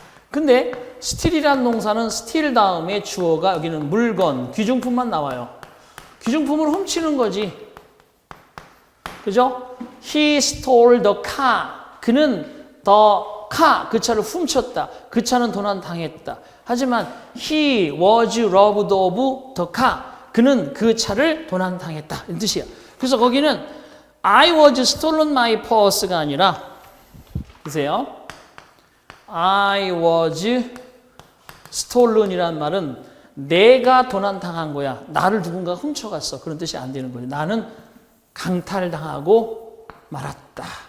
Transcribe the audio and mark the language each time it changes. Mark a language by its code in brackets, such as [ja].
[ko] 근데 스틸이란 동사는 스틸 다음에 주어가 여기는 물건, 귀중품만 나와요. 귀중품을 훔치는 거지. 그죠? [en] He stole the car. [ko] 그는 [en] the car, [ko] 그 차를 훔쳤다. 그 차는 도난당했다. 하지만 [en] he was robbed of the car. [ko] 그는 그 차를 도난당했다. 이 뜻이야. 그래서 거기는 [en] I was stolen my purse [ko] 가 아니라 보세요. [en] I was stolen [ko] 이란 말은 내가 도난당한 거야. 나를 누군가 훔쳐갔어. 그런 뜻이 안 되는 거죠. 나는 강탈당하고 말았다.